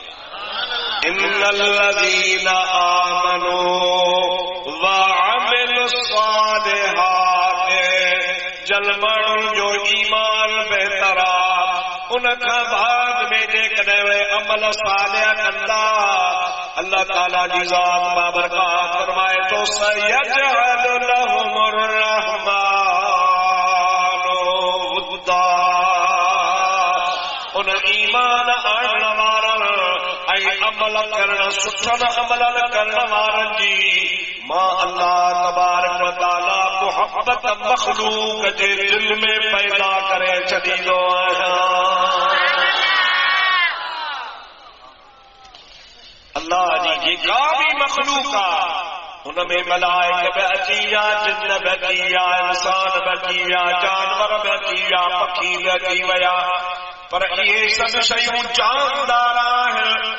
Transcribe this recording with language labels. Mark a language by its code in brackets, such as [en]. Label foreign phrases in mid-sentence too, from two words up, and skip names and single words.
[ar] إن الذين آمنوا وعملوا الصالحات, [sd] जल माण्हुनि जो ईमान बहितर आहे, उन खां बाद में जेकॾहिं वे अमल सालिह कंदा, अल्लाह ताला जी ज़ात बाबरकात फरमाए तो [ar] سيجعل لهم الرحمن ودا. [sd] उन ईमान आणण वारनि ऐं अमल करण, सुठनि अमलन करण वारनि जी मां [ar] الله تبارك وتعالى [sd] मुहब्बत मखलूक जे दिल में पैदा करे छॾींदो आहियां। अल्लाह जी जेका भी मखलूक आहे उनमें मलाइक भी अची विया, जिन्न भी अची विया, इंसान भी अची विया, जानवर भी अची विया, पखी भी अची विया, पर इहे सभु शयूं जानदार आहिनि।